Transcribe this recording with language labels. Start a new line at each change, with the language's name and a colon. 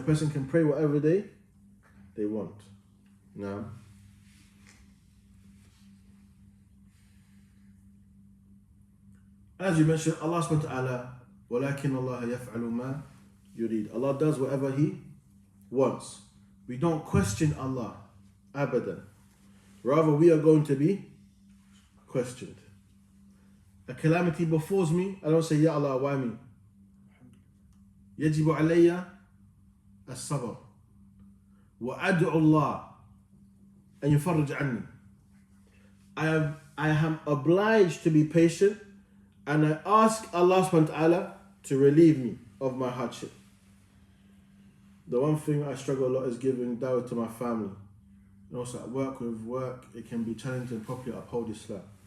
English: A person can pray whatever they want. Now, as you mentioned, Allah subhanahu wa ta'ala,
Arabic: وَلَكِنَّ اللَّهَ يَفْعَلُ مَا يُرِيد.
English: Allah does whatever He wants. We don't question Allah, abadan. Rather, we are going to be questioned. A calamity befalls me, I don't say, Ya Allah, why me?
Arabic: يجب علي الصبر وأدعو الله أن يفرج عني.
English: I am obliged to be patient, and I ask Allah subhanahu wa ta'ala to relieve me of my hardship. The one thing I struggle a lot is giving dawah to my family. And also at work, it can be challenging to properly uphold Islam.